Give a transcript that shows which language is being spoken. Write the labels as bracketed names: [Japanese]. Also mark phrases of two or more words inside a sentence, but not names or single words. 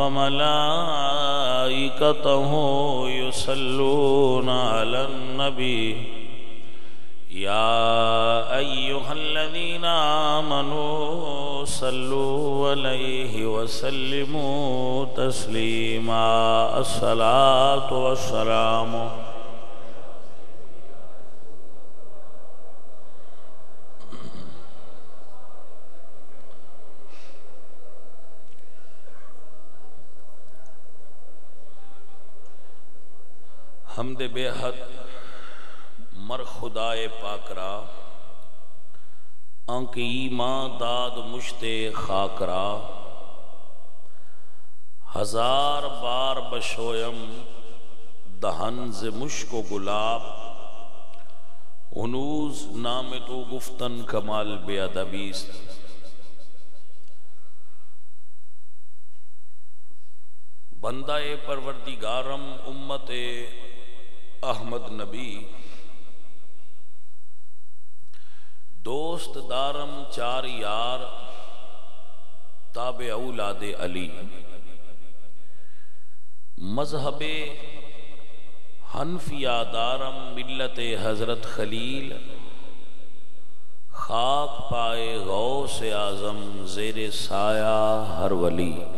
[Arabic] وملائكته يصلون على النبي يا أيها الذين آمنوا صلوا عليه وسلموا تسليما الصلاة والسلام [Persian] حمد بے حد مر خدائے پاک را آنکھ ایمان داد مشتے خاک را ہزار بار بشویم دہن ز مشک و گلاب ہنوز نام تو گفتن کمال بے ادبیست بندہ پروردگارم امت احمد نبی دوست دارم چار یار تابع اولاد علی مذہب حنفیہ دارم ملت حضرت خلیل خاک پائے غوث اعظم زیر سایہ ہر ولی